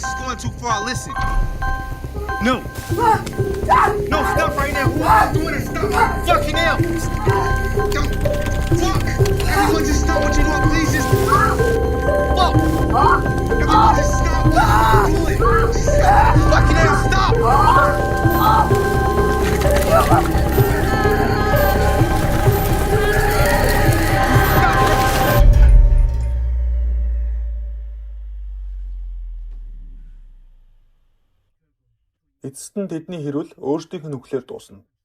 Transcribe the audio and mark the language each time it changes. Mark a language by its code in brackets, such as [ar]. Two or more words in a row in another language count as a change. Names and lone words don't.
[en] This is going too far. Listen. No. No, stop right now. Who's doing it? Stop fucking now. Don't. Fuck. Everyone just stop what you're doing. Please just. Fuck. Everyone just stop what you're doing. Fucking hell, stop. [mn] Эцэст нь тэдний хэрүүл өөрсдийнх нь үхлээр дуусна.